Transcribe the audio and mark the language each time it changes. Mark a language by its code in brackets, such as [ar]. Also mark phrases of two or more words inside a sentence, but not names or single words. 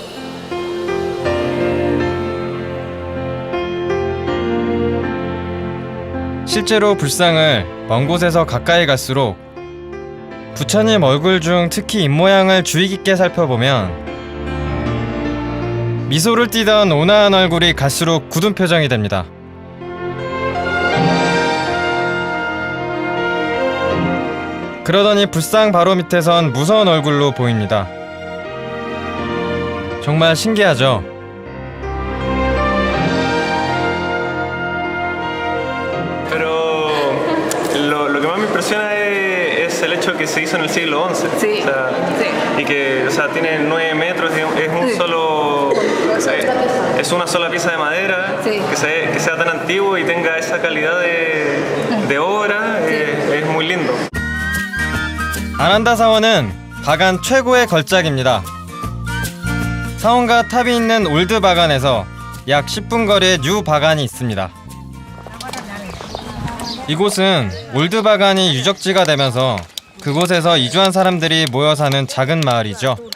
[ko] 실제로 불상을 먼 곳에서 가까이 갈수록 부처님 얼굴 중 특히 입모양을 주의 깊게 살펴보면 미소를 띠던 온화한 얼굴이 갈수록 굳은 표정이 됩니다. 그러더니 불상 바로 밑에선 무서운 얼굴로 보입니다. 정말 신기하죠? [es] Pero lo que más me impresiona es el hecho que se hizo en el siglo XI. Sí, O sea, sí. Y que, o sea, tiene 9 metros, es un solo, es una sola pieza de madera, Sí. que sea tan antiguo y tenga esa calidad de obra, es muy lindo. [ko] 아난다 사원은 바간 최고의 걸작입니다. 사원과 탑이 있는 올드 바간에서 약 10분 거리에 뉴 바간이 있습니다. 이곳은 올드 바간이 유적지가 되면서 그곳에서 이주한 사람들이 모여 사는 작은 마을이죠.